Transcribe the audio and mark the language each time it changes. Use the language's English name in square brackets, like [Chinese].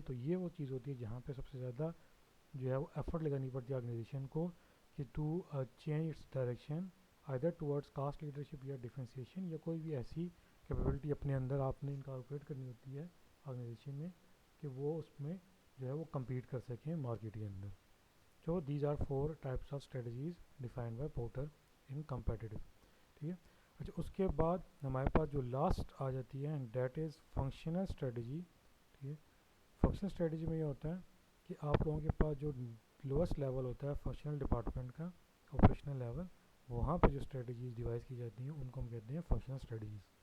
[Urdu] تو یہ وہ چیز ہوتی ہے جہاں پہ سب سے زیادہ جو ہے وہ ایفرٹ لگانی پڑتی ہے آرگنائزیشن کو کہ [English] to change its direction either towards cost leadership [Urdu] یا ڈفرینسیشن, یا کوئی بھی ایسی کیپیبلٹی اپنے اندر آپ نے انکارپوریٹ کرنی ہوتی ہے آرگنائزیشن میں کہ وہ اس میں جو ہے وہ کمپیٹ کر سکیں مارکیٹ کے اندر. [English] So these are four types of strategies defined by Porter in competitive. [Urdu] ٹھیک ہے. اچھا اس کے بعد ہمارے پاس جو لاسٹ آ جاتی ہے [English] That is functional strategy. [Urdu] ٹھیک ہے, فنکشنل اسٹریٹجی میں یہ ہوتا ہے کہ آپ لوگوں کے پاس جو لوئسٹ لیول ہوتا ہے فنکشنل ڈپارٹمنٹ کا, آپریشنل لیول, وہاں پہ جو اسٹریٹجیز ڈیوائز کی جاتی ہیں ان کو ہم کہتے ہیں فنکشنل اسٹریٹجیز.